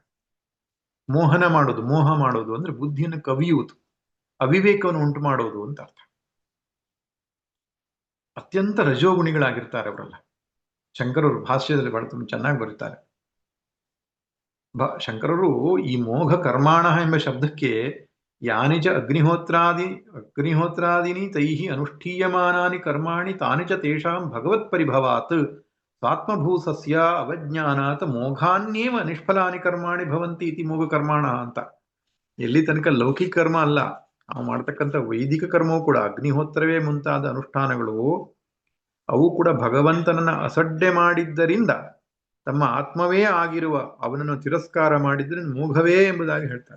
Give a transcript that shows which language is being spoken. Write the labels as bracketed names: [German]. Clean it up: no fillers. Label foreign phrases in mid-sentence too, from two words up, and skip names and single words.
[Kannada] ಮೋಹನ ಮಾಡೋದು, ಮೋಹ ಮಾಡೋದು ಅಂದ್ರೆ ಬುದ್ಧಿಯನ್ನು ಕವಿಯುವುದು, ಅವಿವೇಕವನ್ನು ಉಂಟು ಮಾಡೋದು ಅಂತ ಅರ್ಥ. ಅತ್ಯಂತ ರಜೋಗುಣಿಗಳಾಗಿರ್ತಾರೆ ಅವರೆಲ್ಲ. ಶಂಕರರು ಭಾಷ್ಯದಲ್ಲಿ ಬಹಳ ತುಂಬ ಚೆನ್ನಾಗಿ ಬರೀತಾರೆ. ಶಂಕರರು ಈ [Sanskrit] मोघ कर्माण [Kannada] ಎಂಬ ಶಬ್ದಕ್ಕೆ [Sanskrit] यानिच अग्निहोत्रादिनि तैहि अनुष्ठीयमानानि कर्माणि तानि च तेषां भगवत् परिभवात् स्वात्मभूसस्य अवज्ञानात् मोघान्येव निष्फलानि कर्माणि भवंति इति मोघ कर्माण ಅಂತ. [Kannada] ಎಲ್ಲಿ ತನಕ ಲೌಕಿಕ ಕರ್ಮ ಅಲ್ಲ, ನಾವು ಮಾಡ್ತಕ್ಕಂಥ ವೈದಿಕ ಕರ್ಮವೂ ಕೂಡ, ಅಗ್ನಿಹೋತ್ರವೇ ಮುಂತಾದ ಅನುಷ್ಠಾನಗಳು, ಅವು ಕೂಡ ಭಗವಂತನನ್ನ ಅಸಡ್ಡೆ ಮಾಡಿದ್ದರಿಂದ, ತಮ್ಮ ಆತ್ಮವೇ ಆಗಿರುವ ಅವನನ್ನು ತಿರಸ್ಕಾರ ಮಾಡಿದ್ರೆ ಮೋಘವೇ ಎಂಬುದಾಗಿ ಹೇಳ್ತಾರೆ.